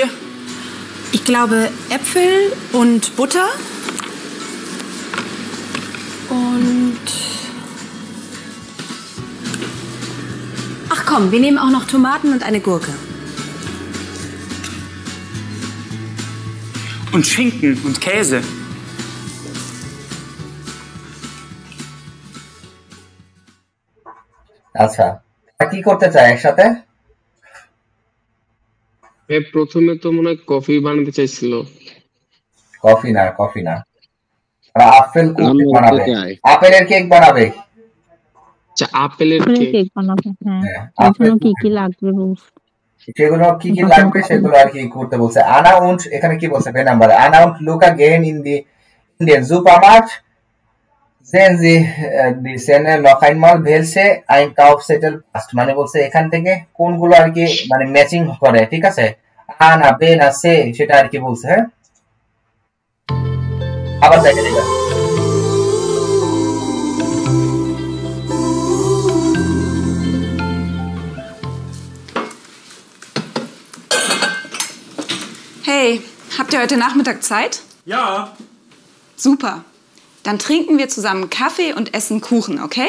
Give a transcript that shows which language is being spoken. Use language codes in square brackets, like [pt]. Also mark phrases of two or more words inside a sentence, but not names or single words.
[de] Ich glaube Äpfel und Butter. Und... Ach komm, wir nehmen auch noch Tomaten und eine Gurke. Und Schinken und Käse. [bn] আচ্ছা, কি করতে চায় একসাথে? প্রথমে তো মনে হয় কফি বানাতে চাইছিল। কফি না আর আপেল কুকি বানাবে, আপেলের কেক বানাবে। আচ্ছা আপেলের কেক কেক বানাবে। হ্যাঁ, এর জন্য কি কি লাগবে বলছে? সেগুলো কি কি লাগবে সেগুলো আর কি করতে বলছে। [de] আনা und [bn] এখানে কি বলছে বে নাম্বার, [de] আনা und Luca gehen in den Supermarkt, sehen sie die Szene noch einmal, welche Einkaufszettel passt, [bn] মানে বলছে এখান থেকে কোনগুলো আর কি মানে ম্যাচিং করে, ঠিক আছে। আ না বে না সে সেটা আর কি বলছে। হ্যাঁ, আবার দেখে দিলাম। [de] Hey, habt ihr heute Nachmittag Zeit? Ja. Super. Dann trinken wir zusammen Kaffee und essen Kuchen, okay?